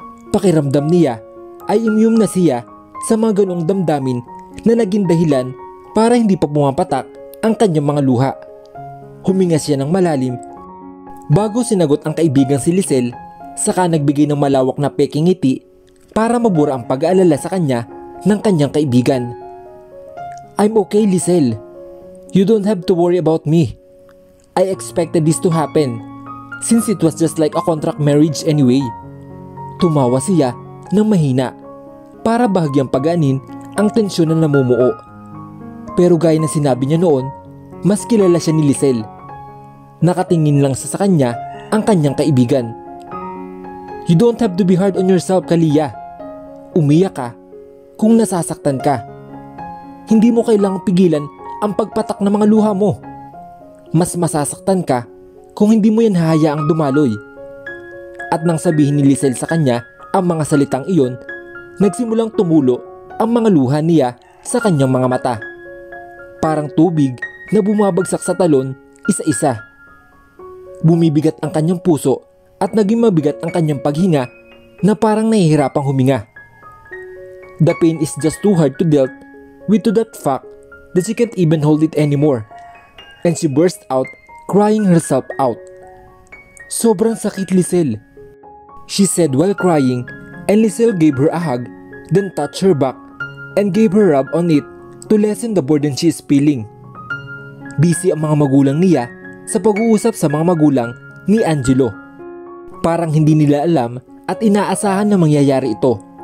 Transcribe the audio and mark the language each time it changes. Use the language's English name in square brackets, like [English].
[Filipino] Pakiramdam niya ay immune na siya sa mga ganong damdamin na naging dahilan para hindi pa pumapatak ang kanyang mga luha. Huminga siya ng malalim bago sinagot ang kaibigang si Lisel, saka nagbigay ng malawak na peking ngiti para mabura ang pag-aalala sa kanya ng kanyang kaibigan. [English] I'm okay, Lisel. You don't have to worry about me. I expected this to happen since it was just like a contract marriage anyway. [Filipino] Tumawa siya ng mahina para bahagyang pagaanin ang tensyon na namumuo. Pero gaya na sinabi niya noon, mas kilala siya ni Lisel. Nakatingin lang sa kanya ang kanyang kaibigan. [English] You don't have to be hard on yourself, Kalia. [Filipino] Umiyak ka kung nasasaktan ka. Hindi mo kailangang pigilan ang pagpatak ng mga luha mo. Mas masasaktan ka kung hindi mo yan hahayaang dumaloy. At nang sabihin ni Lisel sa kanya ang mga salitang iyon, nagsimulang tumulo ang mga luha niya sa kanyang mga mata. Parang tubig na bumabagsak sa talon isa-isa. Bumibigat ang kanyang puso at naging mabigat ang kanyang paghinga na parang nahihirapang huminga. [English] The pain is just too hard to deal with, to that fact that she can't even hold it anymore. And she burst out crying herself out. [Filipino] Sobrang sakit, Lisel, [English] she said while crying, and Lisel gave her a hug, then touched her back and gave her a rub on it to lessen the burden she is feeling. [Filipino] Busy ang mga magulang niya sa pag-uusap sa mga magulang ni Angelo. Parang hindi nila alam at inaasahan na mangyayari ito.